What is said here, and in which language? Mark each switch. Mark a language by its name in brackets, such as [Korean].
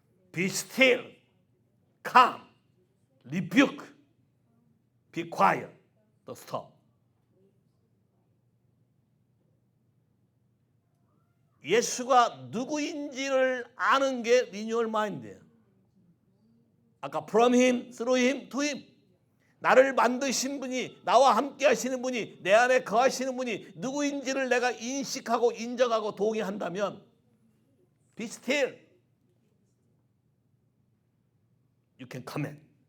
[English] Be still, calm, rebuke, be quiet, to stop. [Korean] 예수가 누구인지를 아는 게 리뉴얼 마인드예요. [English] 아까 from him, through him, to him. [Korean] 나를 만드신 분이, 나와 함께 하시는 분이, 내 안에 거하시는 분이 누구인지를 내가 인식하고 인정하고 동의한다면 [English] be still. You can command.